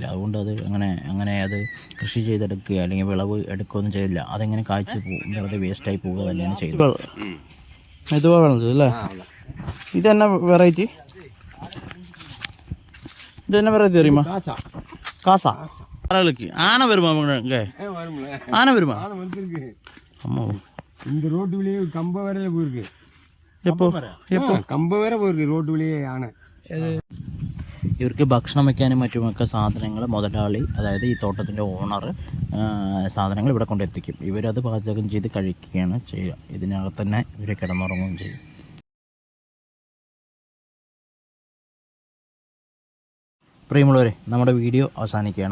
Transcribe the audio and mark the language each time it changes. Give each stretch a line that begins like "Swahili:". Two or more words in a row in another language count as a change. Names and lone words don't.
Malayalam: അതുകൊണ്ട് അത് അങ്ങനെ അത് കൃഷി ചെയ്തെടുക്കുക അല്ലെങ്കിൽ വിളവ് എടുക്കുകയൊന്നും ചെയ്തില്ല. അതെങ്ങനെ കാഴ്ച പോകും, വെറുതെ വേസ്റ്റായി പോവുക തന്നെയാണ് ചെയ്യുന്നത്. ഇതെന്നാ വെറൈറ്റി? ഇതെന്നാ വെറൈറ്റി അറിയുമോ? കാസ. ആന വരുமா?
Tamil: ஆனை வருமா? அம்மா, இந்த ரோட்டு வழியே கம்ப வரையில போயிருக்கு. எப்போ கம்ப வரை போயிருக்கு ரோட்டு வழியே ஆனை.
Malayalam: ഇവർക്ക് ഭക്ഷണം വയ്ക്കാനും മറ്റുമൊക്കെ സാധനങ്ങൾ മുതലാളി, അതായത് ഈ തോട്ടത്തിൻ്റെ ഓണർ, സാധനങ്ങൾ ഇവിടെ കൊണ്ടെത്തിക്കും. ഇവരത് പാചകം ചെയ്ത് കഴിക്കുകയാണ് ചെയ്യുക. ഇതിനകത്ത് തന്നെ ഇവർ കിടന്നുറങ്ങുകയും ചെയ്യും. പ്രിയമുള്ളവരെ, നമ്മുടെ വീഡിയോ അവസാനിക്കുകയാണ്.